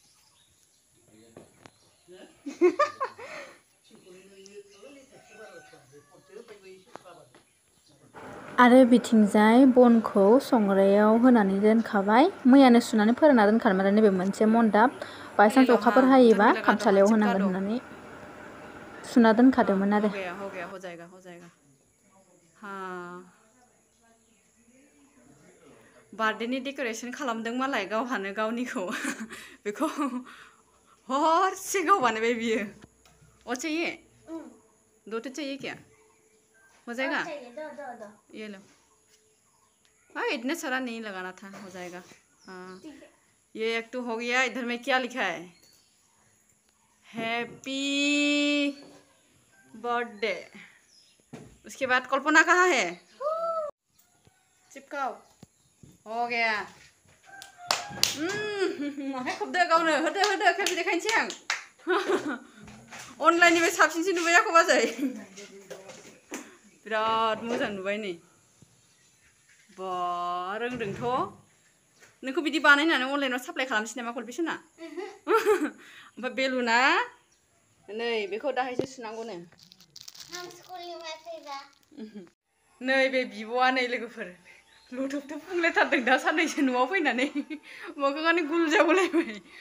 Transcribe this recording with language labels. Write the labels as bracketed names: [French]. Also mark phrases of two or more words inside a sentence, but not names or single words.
[Bodo] आरो बिथिंजाय बनखौ संग्रायाव होनानै दोनखाबाय मैयानो सुनानै फोरानना दोनखादोंमोन आरो नैबे मोनसे मन्दाब बायसान्स अखाफोर हायोबा खामसालियाव होनांगोन होननानै सुना दोनखादोंमोन आरो बार्थडेनि डेक'रेसन खालामदों मालाय गावहानो गावनिखौ बेखौ हरसे गाव बानायबाय बियो चाहिए [Hindi] दो तो चाहिए क्या हो जाएगा ये लो हाँ इतने सारा नहीं लगाना था हो जाएगा हाँ ये एक तो हो गया इधर में क्या लिखा है [English] happy birthday [Hindi] उसके बाद कल्पना कहाँ है चिपकाओ हो गया [Bodo] आखाइ खबदो गावनो होदो खेबसे देखायनोसै आं अनलाइननिफ्राय साबसिनसो नुबाय आंखौ बाजै बिराद मोजां नुबाय नै बा रोंदोंथ' नोंखौ बिदि बानायनानै अनलाइनाव साप्लाय खालामसै नामा कलबिसना ओमफ्राय बेलुना नै बेखौ दाहायसो सुनांगौनो नै बे बिब'आ नै लोगोफोर लुथुबथुब फुंलायथारदों दा साननैसो न'आव फैनानै मोखाङानो गुल जाबोलायबाय